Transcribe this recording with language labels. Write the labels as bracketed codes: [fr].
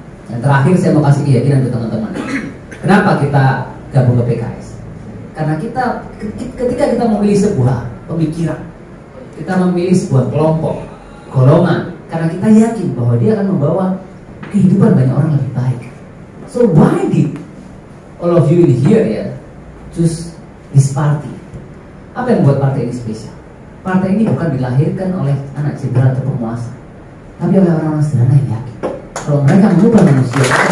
[id] Yang terakhir saya mau kasih keyakinan ke teman-teman. Kenapa kita gabung ke PKS? Karena ketika kita memilih sebuah pemikiran, kita memilih sebuah kelompok, golongan, karena kita yakin bahwa dia akan membawa kehidupan banyak orang lebih baik. [en] So why did all of you in here ya choose this party? [id] Apa yang membuat partai ini spesial? Partai ini bukan dilahirkan oleh anak jenderal atau penguasa, tapi oleh orang-orang sederhana yang yakin kalau mereka mengubah manusia.